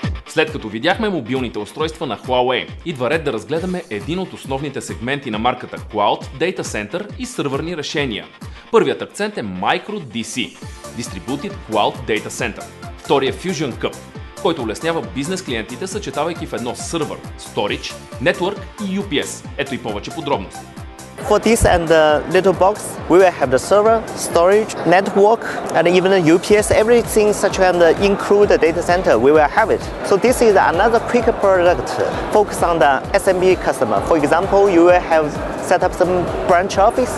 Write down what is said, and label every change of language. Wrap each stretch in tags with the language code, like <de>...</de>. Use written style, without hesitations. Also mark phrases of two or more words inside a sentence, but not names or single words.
<bg>След като видяхме мобилните устройства на Huawei, идва ред да разгледаме един от основните сегменти на марката Cloud,</bg> <en>Data Center</en> <bg>и сървърни решения. Първият акцент е MicroDC – Distributed Cloud Data Center. Вторият е Fusion Cube, който улеснява бизнес клиентите, съчетавайки в едно сървър, Storage, Network и UPS. Ето и повече подробности.</bg> <en>For this and the little box, we will have the server, storage, network, and even the UPS, everything such as include the data center, we will have it. So this is another quick product focused on the SMB customer. For example, you will have set up some branch office.</en>